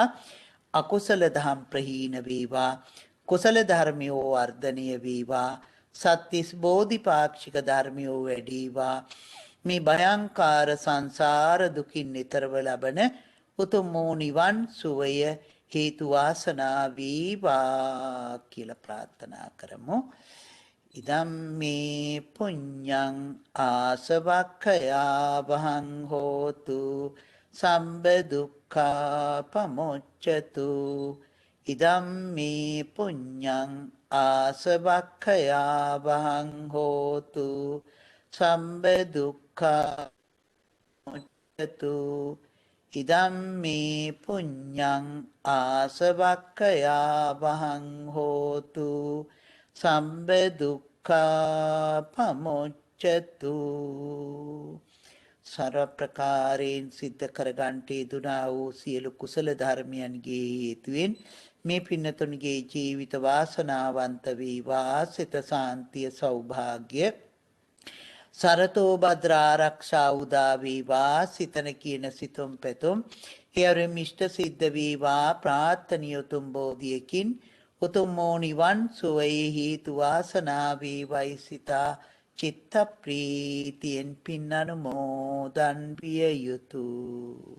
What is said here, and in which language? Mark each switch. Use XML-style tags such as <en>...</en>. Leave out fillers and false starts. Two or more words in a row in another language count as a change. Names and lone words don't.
<si>අකුසල දහම් ප්‍රහීන වේවා. කුසල ධර්මයෝ වර්ධනය වේවා. සත්‍තිස් බෝධිපාක්ෂික ධර්මයෝ වැඩිවා. මේ භයංකාර සංසාර දුකින් නිතරව ලබන උතුම් වූ නිවන් සුවය හේතු වාසනා වේවා කියලා ප්‍රාර්ථනා කරමු.</si> <pi>ඉදම් මේ පුඤ්ඤං ආසවක්ඛයා වහං හෝතු සම්බ දුක්ඛා පමොච්චතු ඉදම් මේ පුඤ්ඤං ආසවක්ඛයා වහං හෝතු සම්බ දුක්ඛා පමොච්චතු ඉදම් මේ පුඤ්ඤං ආසවක්ඛයා වහං හෝතු සම්බ දුක්ඛා පමොච්චතු</pi> <si>සර්ව ප්‍රකාරයෙන් සිද්ධ කරගන්ට යෙදුනා වූ සියලු කුසල ධර්මයන්ගේ හේතුවෙන් මේ පින්නතුන්ගේ ජීවිත වාසනාවන්ත වේවා සිත සාන්තිය සෞභාග්‍ය සරතෝ භද්‍ර ආරක්ෂා උදා වේවා සිතන කියන සිතුම් පැතුම් හේරෙම ඉෂ්ට සිද්ධ වේවා ප්‍රාර්ථනීය උතුම් බෝධියකින් උතුම් නිවන් සුවයේ හේතු වාසනා වේවයි සිතා චිත්ත ප්‍රීතියෙන් පින් අනුමෝදන් විය යුතුය.</si>